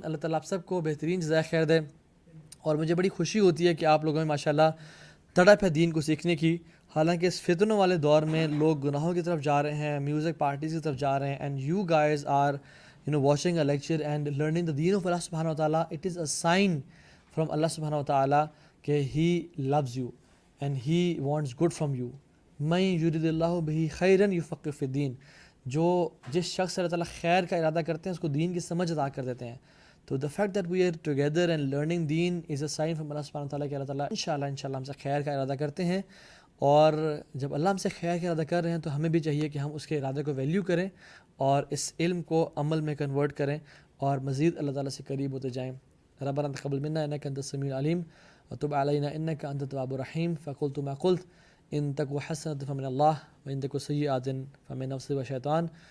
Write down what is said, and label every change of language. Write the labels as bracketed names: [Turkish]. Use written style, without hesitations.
[Urdu] اللہ تعالیٰ آپ سب کو بہترین جزائے خیر دے. اور مجھے بڑی خوشی ہوتی ہے کہ آپ لوگوں میں ماشاءاللہ تڑپ ہے دین کو سیکھنے کی. حالانکہ اس فتنوں والے دور میں لوگ گناہوں کی طرف جا رہے ہیں، میوزک پارٹیز کی طرف جا رہے ہیں، [English] And you guys are watching a lecture and learning the deen of Allah subhanahu wa ta'ala. It is a sign from Allah subhanahu wa ta'ala کہ He loves you and He wants good from you. [Arabic] مَن يُرِدِ اللَّهُ بِهِ خَيْرًا يُفَقِّهُ فِي الدِّينِ. [Urdu] جو جس شخص سے اللہ تعالیٰ خیر کا ارادہ کرتے ہیں اس کو دین کی سمجھ عطا کر دیتے ہیں. [English] تو the fact that we are together and learning deen is a sign from Allah subhanahu wa ta'ala کہ [Urdu] اللہ تعالیٰ انشاءاللہ ہم سے خیر کا ارادہ کرتے ہیں. اور جب اللہ ہم سے خیر کا ارادہ کر رہے ہیں تو ہمیں بھی چاہیے کہ ہم اس کے ارادے کو ویلیو کریں اور اس علم کو عمل میں کنورٹ کریں اور مزید اللہ تعالیٰ سے قریب ہوتے جائیں. [Arabic] ربنا تقبل منا انک انت السمیع العلیم وتب علینا انک انت التواب الرحیم. فقلت ما قلت ان تک حسنۃ فمن اللہ وان تک سیئۃ فمن نفسی و شیطان.